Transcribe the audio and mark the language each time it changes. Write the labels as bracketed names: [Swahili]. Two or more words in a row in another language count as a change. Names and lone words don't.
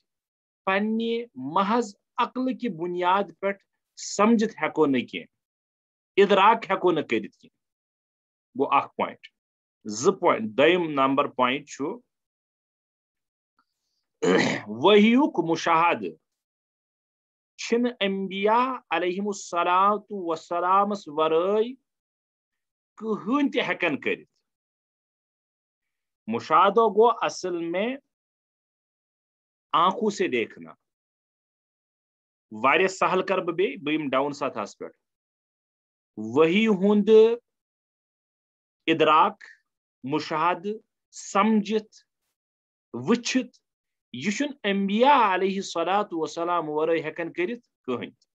[Kashmiri] پننہِ محض عقلہٕ کہِ بُنیاد پٮ۪ٹھ سمجھِتھ ہٮ۪کو نہٕ کینٛہہ ادراک ہٮ۪کو نہٕ کٔرِتھ کینٛہہ گوٚو اکھ پوینٹ 2 پوینٹ دوٚیِم نمبر پوینٹ چھُ وحیُک مشاہدٕ چھِنہٕ انبیاء [Arabic] علیہم الصلاۃ وسلامس [Kashmiri] ورٲے کٕہٕنۍ تہِ ہٮ۪کان کٔرِتھ مشاہدہ گو [Urdu] اصل میں آنکھوں سے دیکھنا [Kashmiri] واریاہ سہل کر بہٕ بیٚیہِ یِمہٕ ڈاوُن سطحس پٮ۪ٹھ وحی ہُنٛد ادراک مشاہدٕ سمجھِتھ وٕچھِتھ یہِ چھُنہٕ انبیاء [Arabic] علیہ الصلاۃ وسلام [Kashmiri] ورٲے ہٮ۪کان کٔرِتھ کٕہٕنۍ